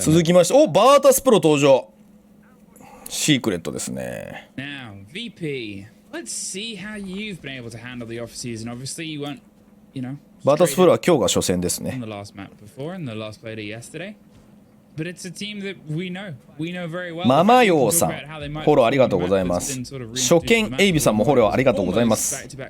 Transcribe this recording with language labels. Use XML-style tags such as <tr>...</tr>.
<ja>続きまして、お、バータスプロ登場。シークレットですね。</ja> <en>Now, VP, let's see how you've been able to handle the off-season. Obviously, you weren't, you know,</en> <ja>バータスプロは今日が初戦ですね。</ja> <en>on the last map before and the last played it yesterday. But it's a team that we know very well.</en> <ja>ママヨウさん、フォローありがとうございます。初見エイビさんもフォローありがとうございます。</ja>